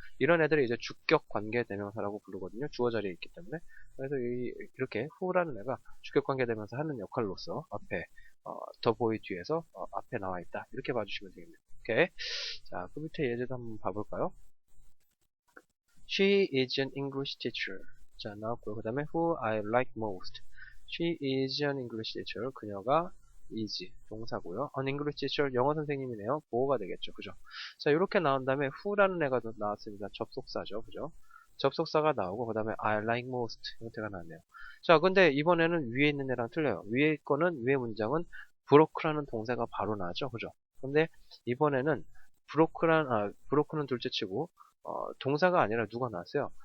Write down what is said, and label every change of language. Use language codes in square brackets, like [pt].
[ko] 이런 애들이 이제 주격 관계 대명사라고 부르거든요. 주어 자리에 있기 때문에. 그래서 이렇게 who라는 애가 주격 관계 대명사 하는 역할로서 앞에 더 보이 뒤에서 앞에 나와 있다. 이렇게 봐주시면 되겠네요. 오케이. 자, 그 밑에 예제도 한번 봐볼까요? [en] She is an English teacher. [ko] 자, 나왔고요. 그 다음에 [en] who I like most. She is an English teacher. [ko] 그녀가 is 동사고요. [en] An English teacher [ko] 영어 선생님이네요. 보호가 되겠죠. 그죠? 자, 이렇게 나온 다음에 who라는 애가 나왔습니다. 접속사죠. 그죠? 접속사가 나오고 그 다음에 I like most 형태가 나왔네요. 자, 근데 이번에는 위에 있는 애랑 틀려요. 위에 거는 위에 문장은 broke라는 동사가 바로 나왔죠. 그죠? 근데 이번에는 broke는 둘째치고 동사가 아니라 누가 나왔어요?